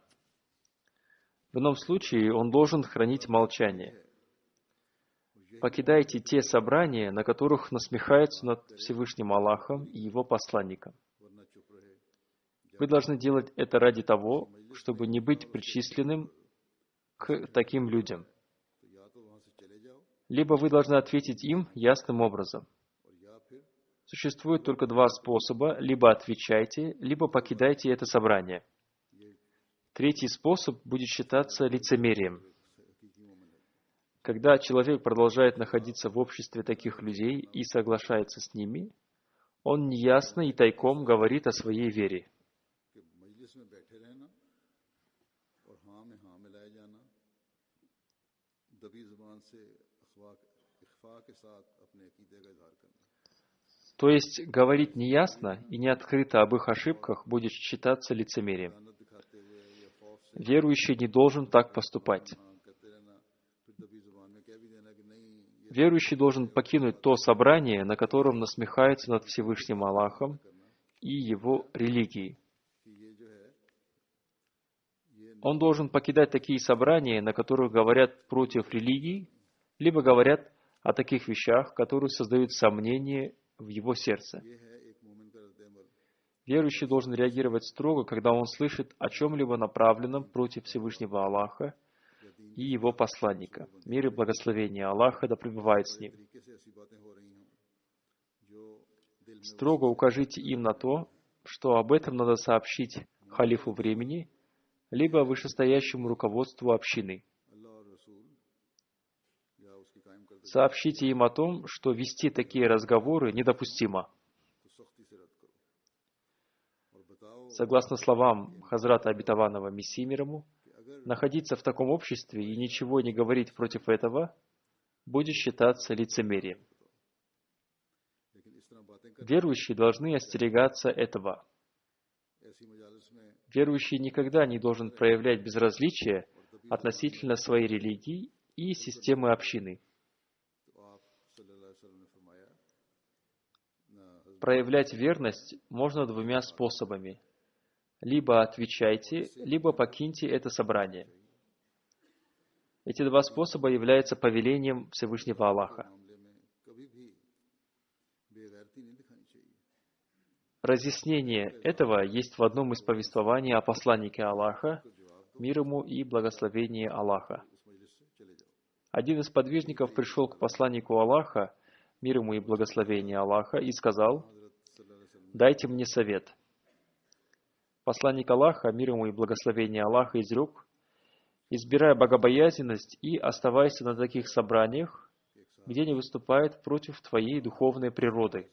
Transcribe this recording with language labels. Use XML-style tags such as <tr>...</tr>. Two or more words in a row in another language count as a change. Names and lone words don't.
<ru>В ином случае он должен хранить молчание. Покидайте те собрания, на которых насмехаются над Всевышним Аллахом и Его посланником. Вы должны делать это ради того, чтобы не быть причисленным к таким людям.</ru> <ur>تو یا تو وہاں سے چلے جاؤ</ur> <ru>Либо вы должны ответить им ясным образом.</ru> <ur>اور یا پھر</ur> <ru>Существует только два способа: либо отвечайте, либо покидайте это собрание. Третий способ будет считаться лицемерием.</ru> <ur>حقیقی مومن ہے.</ur> <ru>Когда человек продолжает находиться в обществе таких людей и соглашается с ними, он неясно и тайком говорит о своей вере.</ru> <ur>کہ مجلس میں بیٹھے رہنا اور ہاں میں ہاں ملائے جانا، دبی زبان سے اخفا کے ساتھ اپنے عقیدے کا اظہار کرنا.</ur> <ru>То есть говорить неясно и не открыто об их ошибках будет считаться лицемерием.</ru> <ur>دانت دکھاتے ہوئے یا خوف سے</ur> <ru>Верующий не должен так поступать.</ru> <ur>ہاں کہتے رہنا، پھر دبی زبان میں کہہ بھی دینا کہ نہیں یہ</ur> <ru>Верующий должен покинуть то собрание, на котором насмехается над Всевышним Аллахом и его религией.</ru> <ur>کہ یہ جو ہے یہ</ur> <ru>Он должен покидать такие собрания, на которых говорят против религии, либо говорят о таких вещах, которые создают сомнения в его сердце.</ru> <ur>یہ ہے ایک مومن کا ردِ عمل.</ur> <ru>Верующий должен реагировать строго, когда он слышит о чем-либо направленном против Всевышнего Аллаха и его посланника. Мир и благословение Аллаха да пребывает с ним.</ru> <ur>طریقے سے ایسی باتیں ہو رہی ہوں جو دل میں</ur> <ru>Строго укажите им на то, что об этом надо сообщить халифу времени, либо вышестоящему руководству общины.</ru> <ur>اللہ اور رسول یا اس کی قائم کر دے</ur> <ru>Сообщите им о том, что вести такие разговоры недопустимо.</ru> <ur>تو سختی سے رد کرو اور بتاؤ</ur> <ru>Согласно словам Хазрата Обетованного Мессии мир ему,</ru> <ur>کہ اگر</ur> <ru>находиться в таком обществе и ничего не говорить против этого будет считаться лицемерием.</ru> <ur>لیکن اس طرح باتیں کر</ur> <ru>Верующие должны остерегаться этого.</ru> <ur>ایسی مجالس میں</ur> <ru>Верующий никогда не должен проявлять безразличие относительно своей религии и системы общины.</ru> <ur>تو آپ</ur> <ar>صلی اللہ علیہ وسلم</ar> <ur>نے فرمایا نا</ur> <ru>Проявлять верность можно двумя способами. Либо отвечайте, либо покиньте это собрание. Эти два способа являются повелением Всевышнего Аллаха.</ru> <ur>معاملے میں کبھی بھی بے غیرتی نہیں دکھانی چاہیے.</ur> <ru>Разъяснение этого есть в одном из повествований о посланнике Аллаха, мир ему и благословение Аллаха.</ru> <ur>اس مجلس سے چلے جاؤ.</ur> <ru>Один из подвижников пришел к посланнику Аллаха, мир ему и благословение Аллаха, и сказал:</ru> <ar>حضرت صلی اللہ علیہ وسلم</ar> <ru>«Дайте мне совет». Посланник Аллаха, мир ему и благословение Аллаха, изрек: «Избирай богобоязненность и оставайся на таких собраниях, где не выступают против твоей духовной природы».</ru>